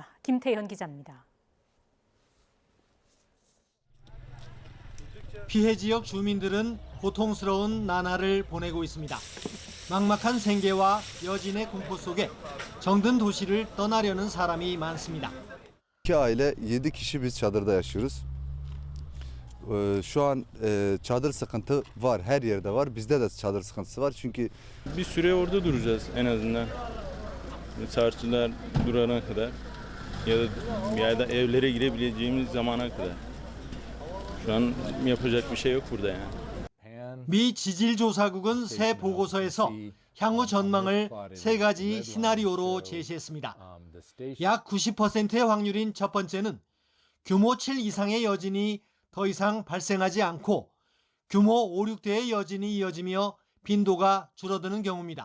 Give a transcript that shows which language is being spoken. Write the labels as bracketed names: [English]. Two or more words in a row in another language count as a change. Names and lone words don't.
[Korean] 김태현 기자입니다. 피해 지역 주민들은 고통스러운 나날을 보내고 있습니다. 막막한 생계와 여진의 공포 속에 정든 도시를 떠나려는 사람이 많습니다. [Turkish] İki aile 7 kişi biz çadırda yaşıyoruz. Şu an çadır sıkıntı var, her yerde var. Bizde de çadır sıkıntısı var çünkü bir süre orada duracağız en azından. Sarsılar durana kadar ya da evlere girebileceğimiz zamana kadar. Şu an yapacak bir şey yok burada yani. [Korean] 미 지질조사국은 새 보고서에서 향후 전망을 세 가지 시나리오로 제시했습니다. 약 90%의 확률인 첫 번째는 규모 7 이상의 여진이 더 이상 발생하지 않고 규모 5, 6대의 여진이 이어지며 빈도가 줄어드는 경우입니다.